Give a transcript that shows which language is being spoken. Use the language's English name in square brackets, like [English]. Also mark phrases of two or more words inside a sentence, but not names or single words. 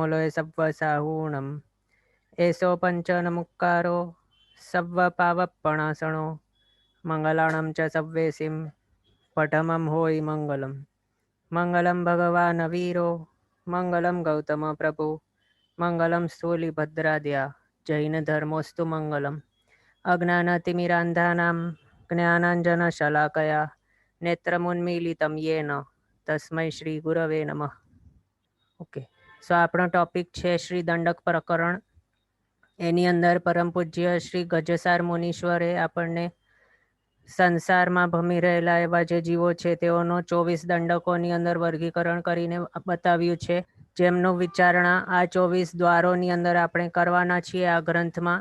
[Prakrit languages] लोय सव्वसाहूणम् एषो पञ्चनमुक्कारो सव्वपावप्पणासनो मङ्गलाणं च सव्वेसिं पठमं होयि मङ्गलम् [Sanskrit] मङ्गलं भगवान् वीरो मङ्गलं गौतम प्रभु मङ्गलं स्थूलिभद्राद्या जैनधर्मोऽस्तु मङ्गलम् अज्ञानतिमिरान्धानां ज्ञानाञ्जनशलाकया नेत्रमुन्मीलितं येन तस्मै [Gujarati] શ્રી ગુરવે નમઃ. [English] okay, so [Gujarati] આપણો ટોપિક છે શ્રી દંડક પ્રકરણ. એની અંદર પરમ પૂજ્ય શ્રી ગજસાર મુનીશ્વરે આપણને સંસારમાં ભમી રહેલા એવા જે જીવો છે તેઓનો 24 દંડકોની અંદર વર્ગીકરણ કરીને બતાવ્યું છે, જેમનું વિચારણા આ 24 દ્વારોની અંદર આપણે કરવાના છીએ આ ગ્રંથમાં.